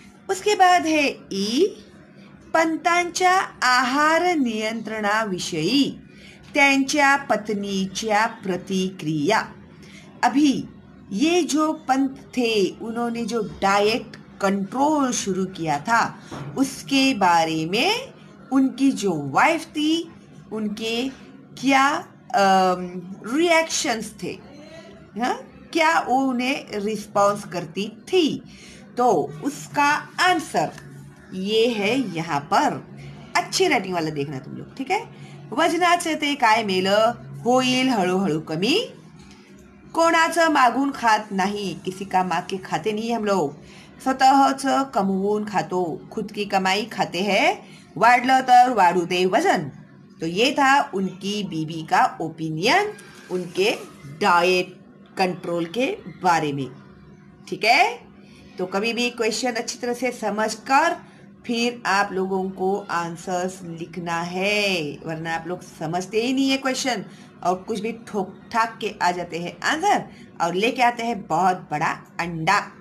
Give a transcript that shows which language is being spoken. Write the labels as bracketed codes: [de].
[hi] उसके बाद है ई, [mr] पंतांच्या आहार नियंत्रणाविषयी त्यांच्या पत्नीच्या प्रतिक्रिया। [hi] अभी ये जो पंत थे उन्होंने जो डाइट कंट्रोल शुरू किया था उसके बारे में उनकी जो वाइफ थी उनके क्या रिएक्शंस थे, हाँ, क्या वो उन्हें रिस्पॉन्स करती थी। तो उसका आंसर ये है यहाँ पर। अच्छी राइटिंग वाला देखना तुम लोग, ठीक है। [mr] वजनाचे ते काय मेलं, होईल हळूहळू कमी, कोणाचं मागून खात नाही, [hi] किसी का माग के खाते नहीं हम लोग, [mr] स्वतःच कमवून खातो, [hi] खुद की कमाई खाते हैं, [mr] वाढलं तर वाढू दे वजन। [hi] तो ये था उनकी बीवी का ओपिनियन उनके डाइट कंट्रोल के बारे में, ठीक है। तो कभी भी क्वेश्चन अच्छी तरह से समझकर फिर आप लोगों को आंसर्स लिखना है, वरना आप लोग समझते ही नहीं है क्वेश्चन और कुछ भी ठोक ठाक के आ जाते हैं आंसर और लेके आते हैं बहुत बड़ा अंडा।